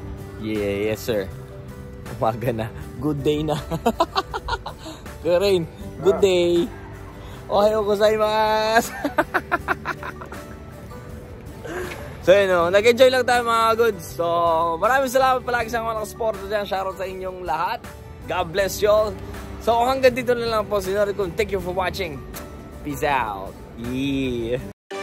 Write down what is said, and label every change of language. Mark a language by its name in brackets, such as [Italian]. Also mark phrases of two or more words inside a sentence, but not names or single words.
[English] Yeah, yes sir. [Filipino] Umaga na. [English] Good day na. Karain, Good day. [Japanese] おはようございます. [Filipino] So yun o, nag-enjoy lang tayo mga goods. So maraming salamat palagi sa mga sponsor dyan. Shoutout sa inyong lahat. [English] God bless you all. [Filipino] So hanggang dito na lang po. [English] Thank you for watching. Peace out. Yeah.